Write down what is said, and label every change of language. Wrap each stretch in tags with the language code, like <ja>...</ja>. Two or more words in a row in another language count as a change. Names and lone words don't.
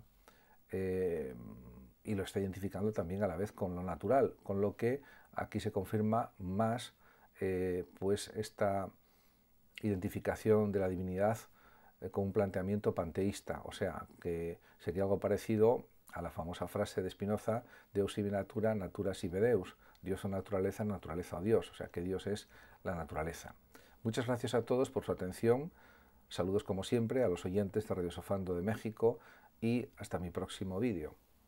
<es>Y lo está identificando también a la vez con lo natural, con lo que aquí se confirma más pues esta identificación de la divinidad con un planteamiento panteísta, o sea, que sería algo parecido a la famosa frase de Spinoza:</es> <la>Deus sive natura, natura sive Deus,</la> <es>Dios o naturaleza, naturaleza o Dios, o sea, que Dios es la naturaleza. Muchas gracias a todos por su atención, saludos como siempre a los oyentes de Radio Sofando de México y hasta mi próximo vídeo.</es>